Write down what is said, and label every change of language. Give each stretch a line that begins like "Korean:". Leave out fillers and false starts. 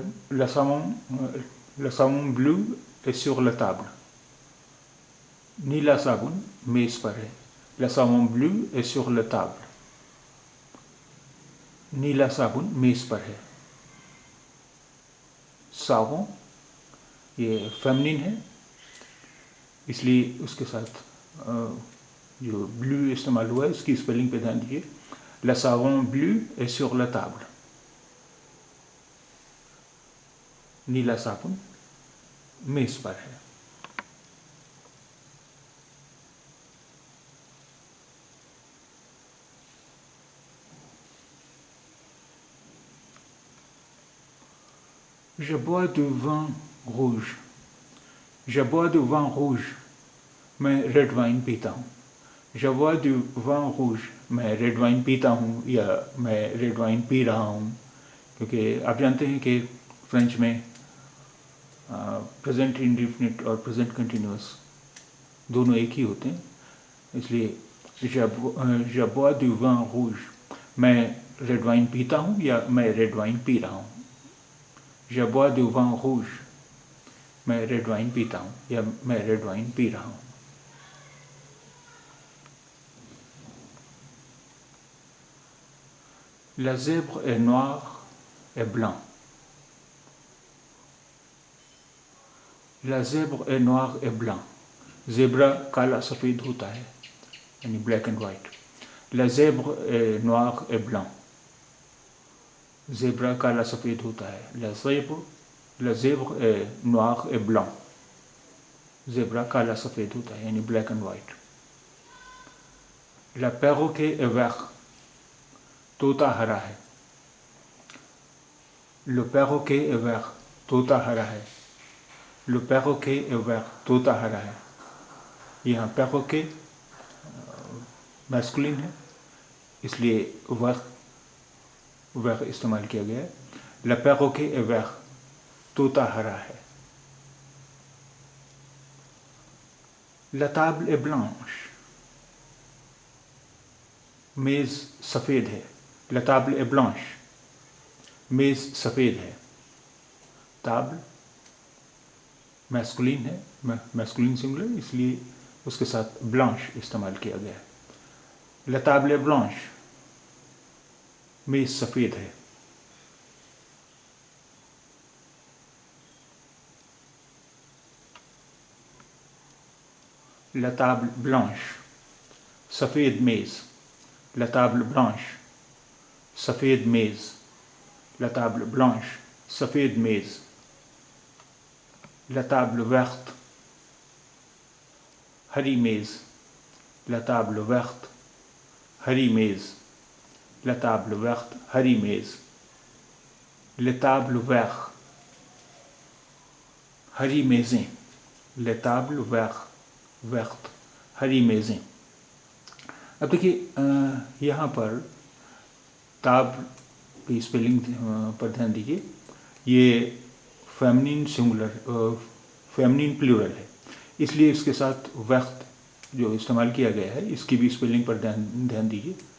French: Le savon bleu est sur la table,
Hindi: नीला साबुन मेज पर है.
French: Le savon bleu est sur la table,
Hindi: नीला साबुन मेज पर है. सावों ये फेमिनिन है, इसलिए उसके साथ जो ब्लू इस्तेमाल हुआ है इसकी स्पेलिंग पे ध्यान दीजिए.
French: Le savon bleu est sur la table,
Hindi: नीला साबुन मेज पर है.
French: Je bois du vin rouge, je bois du vin rouge,
Hindi: मैं रेड वाइन पीता हूँ.
French: Je bois du vin rouge,
Hindi: मैं रेड वाइन पीता हूँ या मैं रेड वाइन पी रहा हूँ. क्योंकि आप जानते हैं कि फ्रेंच में प्रेजेंट इंडेफिनिट और प्रेजेंट कंटिन्यूअस दोनों एक ही होते हैं. इसलिए
French: je bois du vin rouge,
Hindi: मैं रेड वाइन पीता हूँ या मैं रेड वाइन पी रहा हूँ.
French: Je bois du vin rouge,
Hindi: मैं रेड वाइन पीता हूँ या मैं रेड वाइन पी रहा हूँ.
French: Le zèbre est noir et blanc, le zèbre est noir et blanc,
Hindi: zèब्रा काला सफ़ेद होता है यानी black and white.
French: Le zèbre est noir et blanc,
Hindi: zèब्रा काला सफ़ेद होता है.
French: Le zèbre est noir et blanc,
Hindi: zèब्रा काला सफ़ेद होता है यानी black and white.
French: Le perroquet est vert,
Hindi: तोता हरा है.
French: Le perroquet est vert,
Hindi: तोता हरा है.
French: Le perroquet est vert, तोता हरा है.
Hindi: यहाँ perroquet मैस्कुलिन है, इसलिए vert इस्तेमाल किया गया है.
French: Le perroquet est vert,
Hindi: तोता हरा है.
French: La table est blanche,
Hindi: मेज़ सफ़ेद है.
French: La table est blanche,
Hindi: मेज़ सफ़ेद है. table मैस्कुलिन है, मैस्कुलिन सिंगुलर, इसलिए उसके साथ ब्लांश इस्तेमाल किया गया है.
French: La table est blanche,
Hindi: मेज़ सफ़ेद है.
French: La table blanche,
Hindi: सफ़ेद मेज़.
French: La table blanche, सफ़ेद मेज़. La table blanche,
Hindi: सफ़ेद मेज़.
French: La table verte,
Hindi: हरी मेज़.
French: La table verte,
Hindi: हरी मेज़.
French: La table verte, हरी मेज़. Les tables vertes,
Hindi: हरी मेज़ें.
French: Les tables vertes,
Hindi: हरी मेज़ें. अब देखिए यहाँ पर ताब की स्पेलिंग पर ध्यान दीजिए. ये फेमिनिन सिंगुलर, फेमिनिन प्लूरल है, इसलिए इसके साथ वक्त जो इस्तेमाल किया गया है इसकी भी स्पेलिंग पर ध्यान दीजिए.